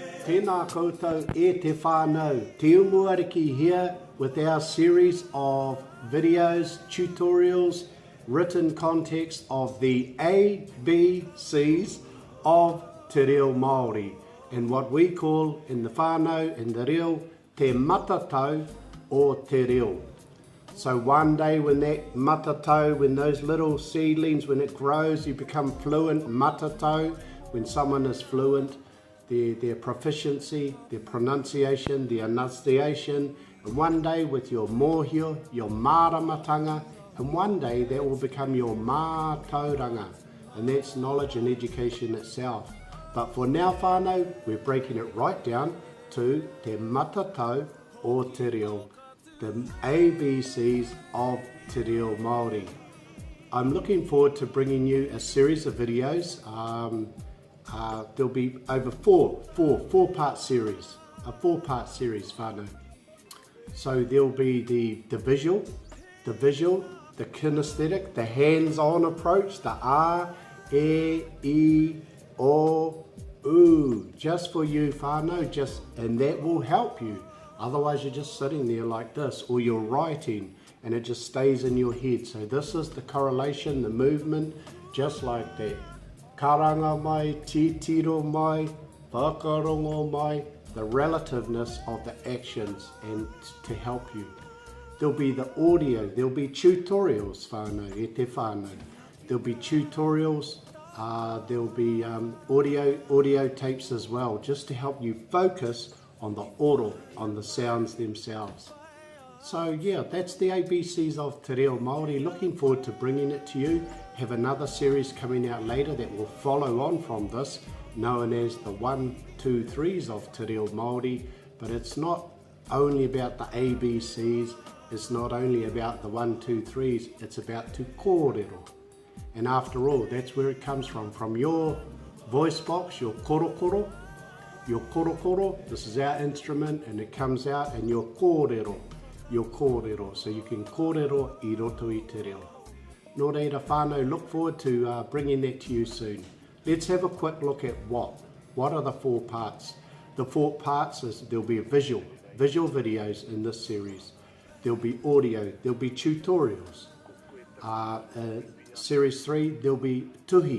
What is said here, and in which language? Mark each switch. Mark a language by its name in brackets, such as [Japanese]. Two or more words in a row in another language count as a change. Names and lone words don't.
[Māori] Tēnā koutou e te whānau. [English] Te Umuariki here with our series of videos, tutorials, written context of the ABCs of Te Reo Māori, and what we call in the whānau, in the reo, [Māori] te matatau [English] or [Māori] te reo. [English] So one day when that matatau, when those little seedlings, when it grows, you become fluent. Matatau, when someone is fluent, their proficiency, their pronunciation, their enunciation, and one day with your mōhio, your māramatanga, and one day that will become your mātauranga, and that's knowledge and education itself. But for now whānau, we're breaking it right down to [Māori] te matatau [English] or [Māori] te reo, [English] the ABCs of Te Reo Māori. I'm looking forward to bringing you a series of videos. There'll be over four-part series, a four-part series whānau. So there'll be the visual, the kinesthetic, the hands-on approach, the R, E, I, O, U, just for you whānau, and that will help you. Otherwise you're just sitting there like this, or you're writing and it just stays in your head. So this is the correlation, the movement, just like that. [Māori] Karanga mai, titiro mai, whakarongo mai, [English] the relativeness of the actions and to help you. There'll be the audio, there'll be tutorials whānau, [Māori] e te whānau. [English] There'll be tutorials, there'll be audio tapes as well, just to help you focus on the oro, on the sounds themselves. So yeah, that's the ABCs of Te Reo Māori. Looking forward to bringing it to you. Have another series coming out later that will follow on from this, known as the 1, 2, 3s of Te Reo Māori. But it's not only about the ABCs, it's not only about the 1, 2, 3s, it's about te kōrero. And after all, that's where it comes from your voice box, your korokoro. Your korokoro, this is our instrument, and it comes out, and your kōrero, so you can [Māori] kōrero I roto I te reo. Nō reira whānau, [English] look forward to bringing that to you soon. Let's have a quick look at what are the four parts. The four parts is there'll be a visual videos in this series. There'll be audio, there'll be tutorials. Series 3, there'll be tuhi.